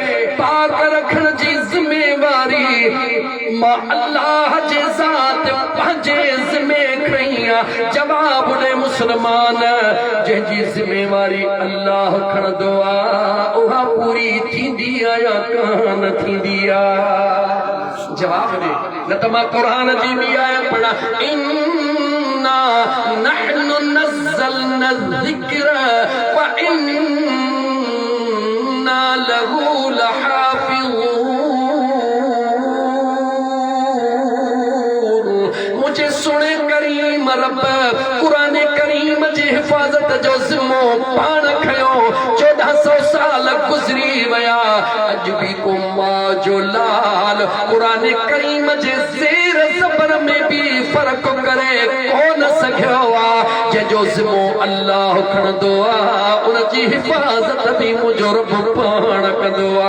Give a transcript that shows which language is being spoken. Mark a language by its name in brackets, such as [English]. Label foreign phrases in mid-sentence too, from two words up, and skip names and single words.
[Sindhi] पाक रखण जी जिम्मेवारी मां अल्लाह जे ज़ात पंहिंजे ज़िम्मे खईं जवाब ॾे मुसलमान जंहिंजी ज़िम्मेवारी अल्लाह खणंदो आहे उहा पूरी थींदी आहे या कान थींदी आहे जवाब ॾे न त मां क़ुरान जी ॿी आयत पढ़ा [Arabic] إنا نحن نزلنا الذكر و إنا له لحافظون [Sindhi] मुझे सुने करीम रब कुरान करीम जी हिफाज़त जो ज़िम्मो पाण खयो 1400 साल गुज़री विया अॼु बि उम्मा जो लाल कुरान करीम जे ज़ेर ज़बर में भी फ़र्क़ करे कोन सघियो आहे जंहिंजो ज़िम्मो अल्लाह खणंदो आहे उन जी हिफ़ाज़त भी मुंहिंजो रब पाण कंदो